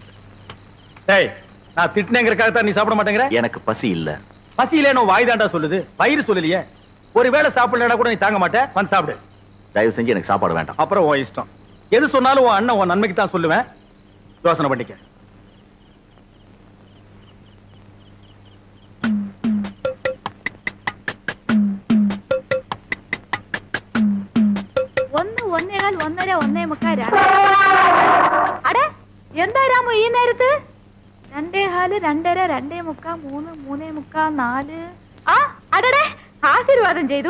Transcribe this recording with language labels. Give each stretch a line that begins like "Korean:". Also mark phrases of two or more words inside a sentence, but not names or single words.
Tamil: டேய், நான் திட்டினேங்கிறதுக்காக தான் நீ சாப்பிட மாட்டேங்கிற? எனக்கு பசி இல்ல. பசி இல்லைன்னு வாய் தாண்டா சொல்லுது, வயிறு சொல்லலையே. ஒருவேளை சாப்பிடலனா கூட நீ தாங்க மாட்டேன். வந்து சாப்பிடு. தயவு செஞ்சு எனக்கு சாப்பாடு வேண்டாம். அப்புறம் உன் இஷ்டம். எது சொன்னாலும் உன் அண்ணன் உன் நன்மைக்கு தான் சொல்லுவேன். யோசனை பண்ணிக்க.
Malayalam: ഒന്നര ഒന്നേ മുക്കാൽ അടെ എന്തായാലും ഈ നേരത്ത് 2 1/2 2:30 2 1/4 3 3 1/4 4 ആ അടടെ ആശീർവാദം ചെയ്തു.